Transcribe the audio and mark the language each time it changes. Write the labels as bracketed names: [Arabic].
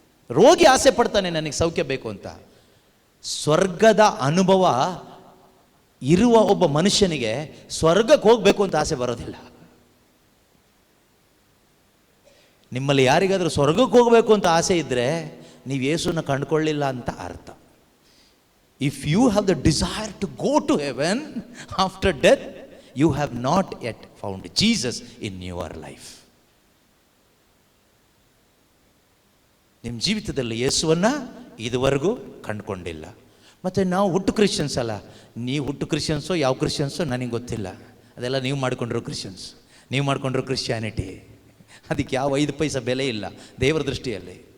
[Kannada] ರೋಗಿ ಆಸೆ ಪಡ್ತಾನೆ ನನಗೆ ಸೌಖ್ಯ ಬೇಕು ಅಂತ. ಸ್ವರ್ಗದ ಅನುಭವ ಇರುವ ಒಬ್ಬ ಮನುಷ್ಯನಿಗೆ ಸ್ವರ್ಗಕ್ಕೆ ಹೋಗಬೇಕು ಅಂತ ಆಸೆ ಬರೋದಿಲ್ಲ. ನಿಮ್ಮಲ್ಲಿ ಯಾರಿಗಾದರೂ ಸ್ವರ್ಗಕ್ಕೆ ಹೋಗಬೇಕು ಅಂತ ಆಸೆ ಇದ್ದರೆ ನೀವು ಯೇಸುನ ಕಂಡುಕೊಳ್ಳಿಲ್ಲ ಅಂತ ಅರ್ಥ. [English] If you have the desire to go to heaven after death, you have not yet found Jesus in your life. [Kannada] ನಿಮ್ಮ ಜೀವಿತದಲ್ಲಿ ಯೇಸುವನ್ನ ಇದುವರೆಗೂ ಕಂಡುಕೊಂಡಿಲ್ಲ. ಮತ್ತು ನಾವು ಹುಟ್ಟು ಕ್ರಿಶ್ಚಿಯನ್ಸ್ ಅಲ್ಲ. ನೀವು ಹುಟ್ಟು ಕ್ರಿಶ್ಚಿಯನ್ಸೋ ಯಾವ ಕ್ರಿಶ್ಚಿಯನ್ಸೋ ನನಗೆ ಗೊತ್ತಿಲ್ಲ. ಅದೆಲ್ಲ ನೀವು ಮಾಡ್ಕೊಂಡಿರೋ ಕ್ರಿಶ್ಚಿಯನ್ಸ್, ನೀವು ಮಾಡ್ಕೊಂಡಿರೋ ಕ್ರಿಶ್ಚಿಯಾನಿಟಿ. ಅದಕ್ಕೆ ಯಾವ 5 ಪೈಸೆ ಬೆಲೆ ಇಲ್ಲ ದೇವರ ದೃಷ್ಟಿಯಲ್ಲಿ.